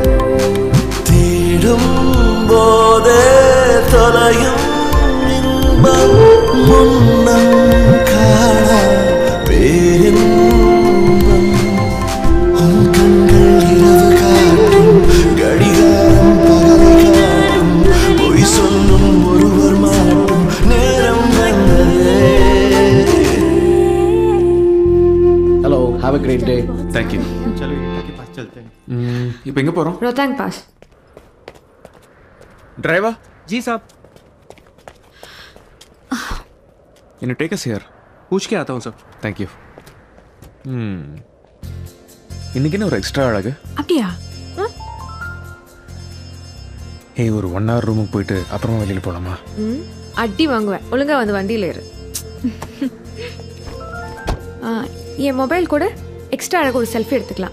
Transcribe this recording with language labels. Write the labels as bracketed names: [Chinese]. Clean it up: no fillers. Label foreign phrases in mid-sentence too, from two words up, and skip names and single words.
[Tamil] தேடும் போதே தொலையும் இன்பம், முன்னம் காணா பேரின்பம். உன் கண்கள் இரவு காட்டும், கடிகாரம் பகலை காட்டும், பொய் சொல்லும் ஒருவர் மாட்டும் நேரம் வந்ததே. ஹலோ, [English] have a great day. Thank you. [Tamil] இப்போ எங்க போறோம்? [Hindi] रोहतांग पास. ड्राइवर जी साहब, [English] take us here. [Hindi] पूछ के आता हूँ सर. [English] thank you. [Tamil] இன்னைக்கு என்ன ஒரு எக்ஸ்ட்ரா அழகு. அப்படியா? ஏய், ஒரு 1 hour ரூமுக்கு போயிட்டு அப்புறமா வெளியில் போகலாமா? அடி வாங்குவேன். ஒழுங்கா வந்து வண்டியில் ஏறு. என் மொபைல் கூட எக்ஸ்ட்ரா அழகு ஒரு செல்ஃபி எடுத்துக்கலாம்.